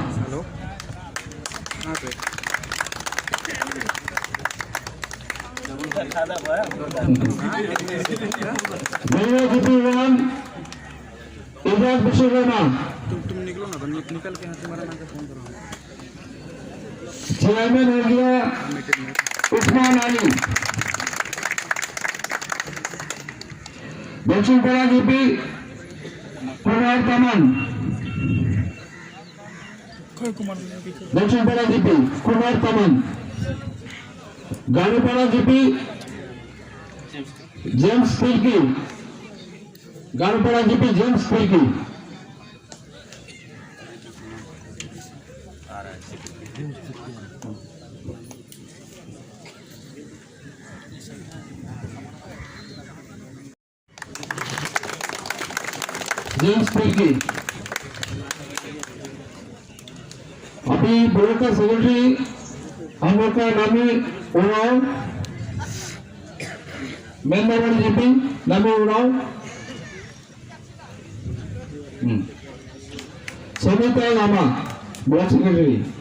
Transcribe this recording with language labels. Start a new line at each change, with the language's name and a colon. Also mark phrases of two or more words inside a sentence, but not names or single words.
Hindi: जीपी वन इजाज विश्वकर्मा, तुम निकलो ना, निकल के यहाँ तुम्हारा नाम का फोन करो। चेयरमैन हो गया उस्मान अली, दक्षिणपाड़ा जीपी कुमार तमन, दक्षिणपाड़ा जीपी कुमार तमन, गाड़ीपाड़ा जीपी जेम्स पिल्की, गाड़ीपाड़ा जीपी जेम्स पिल्की, जेम्स पिल्की। अभी ब्लॉक का सेक्रेटरी हम लोग का नामी उड़ाव, मेंदावाड़ी जीपी नामी उड़ाव, समिता लामा ब्लॉक सेक्रेटरी,